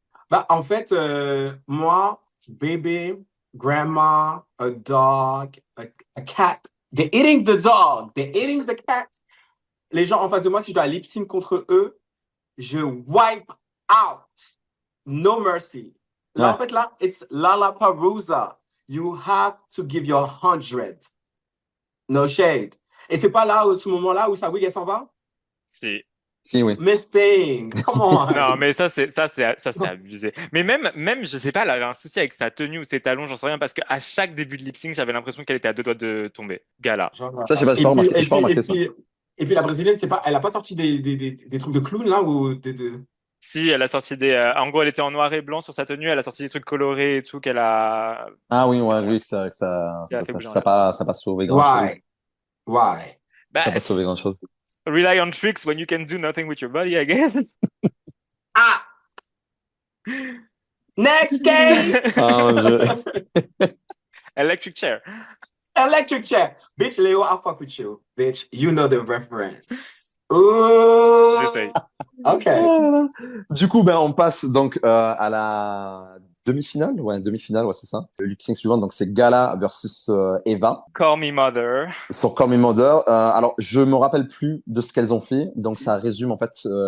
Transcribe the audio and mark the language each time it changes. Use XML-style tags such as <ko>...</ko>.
<fr>bah, en fait, moi,</fr> <en>baby, grandma, a dog, a cat, they're eating the dog, they're eating the cat.</en> <fr>Les gens en face de moi, si je dois lip sync contre eux, je</fr> <en>wipe out. No mercy.</en> <fr>Là, Ouais. en fait, là,</fr> <en>it's Lollapalooza. You have to give your 100. No shade.</en> <fr>Et c'est pas là, ce moment-là, où sa wig, elle s'en va? Si. Si, oui.</fr> <en>Mustang, come on.</en> <fr>Non, mais ça c'est abusé. Mais même, je sais pas, elle avait un souci avec sa tenue ou ses talons, j'en sais rien, parce qu'à chaque début de lip sync, j'avais l'impression qu'elle était à deux doigts de tomber. Gala. Genre, Ça, je sais pas, et puis, j'ai pas remarqué ça. la brésilienne, c'est pas, elle a pas sorti des trucs de clown là ou Si, elle a sorti en gros, elle était en noir et blanc sur sa tenue, elle a sorti des trucs colorés et tout Ah oui, ouais, euh, oui, qu'elle a fait bouger en ça l'air. pas, ça a pas sauvé grand-chose.</fr> <en>Why? Why?</en> <fr>Ça a Bah, pas sauvé grand-chose.</fr> <en>rely on tricks when you can do nothing with your body, I guess. Ah! Next case!</en> <fr>Ah, mon Dieu.</fr> <en>Electric chair. Electric chair. Bitch, Leo, I'll fuck with you. Bitch, you know the reference. Ooh.</en> <fr>J'essaye. Ok. Ah là là. Du coup, ben, on passe donc à la demi-finale. Ouais, demi-finale, ouais, c'est ça. Le lip sync suivant, donc c'est Gala versus Eva</fr> <en>Call me mother.</en> <fr>sur Call Me Mother. Alors, je me rappelle plus de ce qu'elles ont fait, donc ça résume en fait ma</fr>